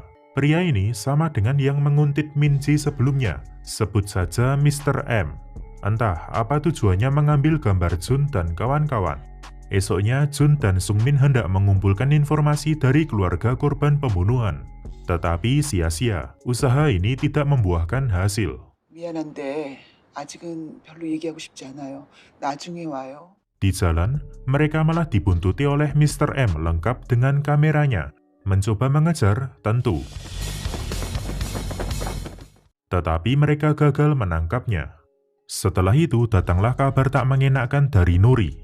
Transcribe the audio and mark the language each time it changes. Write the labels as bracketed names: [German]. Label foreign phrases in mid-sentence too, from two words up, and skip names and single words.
[Indonesian] Pria ini sama dengan yang menguntit Minji sebelumnya, sebut saja Mr. M. Entah apa tujuannya mengambil gambar Jun dan kawan-kawan. Esoknya, Jun dan Sungmin hendak mengumpulkan informasi dari keluarga korban pembunuhan. Tetapi sia-sia, usaha ini tidak membuahkan hasil. [Korean] 미안한데 아직은 별로 얘기하고 싶지 않아요. 나중에 와요. [Indonesian] Di jalan, mereka malah dibuntuti oleh Mr. M lengkap dengan kameranya, mencoba mengejar, tentu. Tetapi mereka gagal menangkapnya. Setelah itu, datanglah kabar tak mengenakkan dari Nuri.